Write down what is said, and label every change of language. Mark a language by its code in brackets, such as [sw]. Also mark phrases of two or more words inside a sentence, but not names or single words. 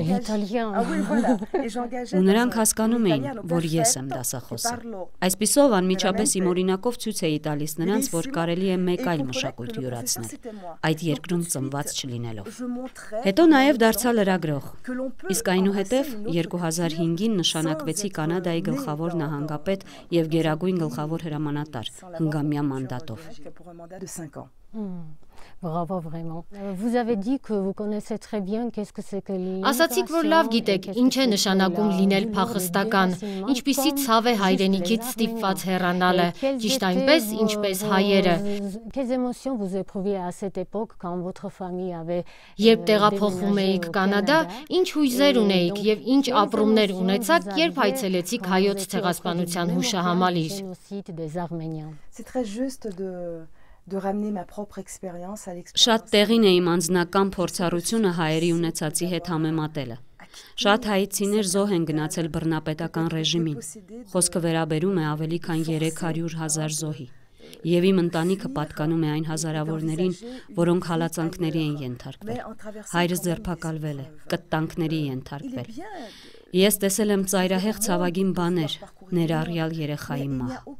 [hy] լեզվով։ Ու նրանք հասկանում էին, որ ես եմ դասախոսը։ Այսպիսով անմիջապես իմ օրինակով ցույց էի տալիս նրանց, որ կարելի է մեկ այլ մշակույթ յուրացնել, այդ երկրում ծնված չլինելով։ Հետո նաև դարձա լրագրող։ Իսկ այնուհետև 2005-ին նշանակվեցի Կանադայի գլխավոր նահանգապետ եւ գերագույն գլխավոր հրամանատար հնգամյա մանդատով։ [fr] Bravo vraiment. Vous avez dit que vous connaissez très bien qu'est-ce que c'est que l'immigration. [hy] Ասացիք, որ լավ գիտեք, ինչ է նշանակում լինել փախստական, ինչպիսի ցավ է հայրենիքից ստիպված հեռանալը, ճիշտ այնպես, ինչպես հայերը։ [fr] Quelles émotions vous éprouviez à cette époque quand votre famille avait [hy] Երբ տեղափոխվում էիք Կանադա, ինչ հույզեր ունեիք եւ ինչ ապրումներ ունեցաք, երբ հայցելեցիք հայոց ցեղասպանության հուշահամալիր։ [fr] C'est très juste de ramener ma propre expérience à l'expérience. [hy] Շատ տեղին է իմ անձնական փորձառությունը հայերի ունեցածի հետ համեմատելը։ Շատ հայցիներ զոհ են գնացել բռնապետական ռեժիմին։ Խոսքը վերաբերում է ավելի քան 300,000 զոհի։ Եվ իմ ընտանիքը պատկանում է այն հազարավորներին, որոնք հալածանքների են ենթարկվել։ Հայրս ձերբակալվել է, կտտանքների ենթարկվել։ Ես տեսել եմ ծայրահեղ ցավագին բաներ, ներառյալ երեխայի մահ։